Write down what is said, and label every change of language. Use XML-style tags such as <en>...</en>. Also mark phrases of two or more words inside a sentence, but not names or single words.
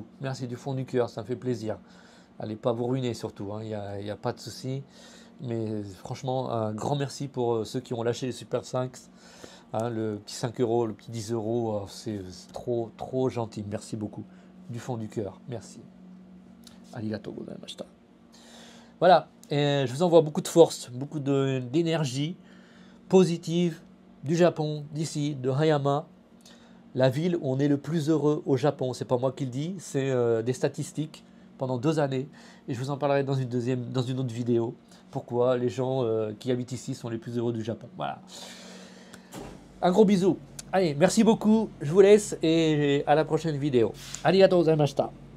<fr>Merci du fond du cœur. Ça me fait plaisir. Allez pas vous ruiner surtout, il n'y a pas de souci. Mais franchement, un grand merci pour ceux qui ont lâché les Super 5. Hein, le petit 5 euros, le petit 10 euros, c'est trop gentil. Merci beaucoup. Du fond du cœur. Merci.</fr> <ja>ありがとうございました.</ja> <fr>Voilà. Et je vous envoie beaucoup de force, beaucoup d'énergie positive du Japon, d'ici, de Hayama. La ville où on est le plus heureux au Japon. C'est pas moi qui le dis, c'est des statistiques. Pendant 2 années, et je vous en parlerai dans une autre vidéo, pourquoi les gens qui habitent ici sont les plus heureux du Japon. Voilà. Un gros bisou. Allez, merci beaucoup, je vous laisse, et à la prochaine vidéo.</fr> <ja>ありがとうございました.</ja>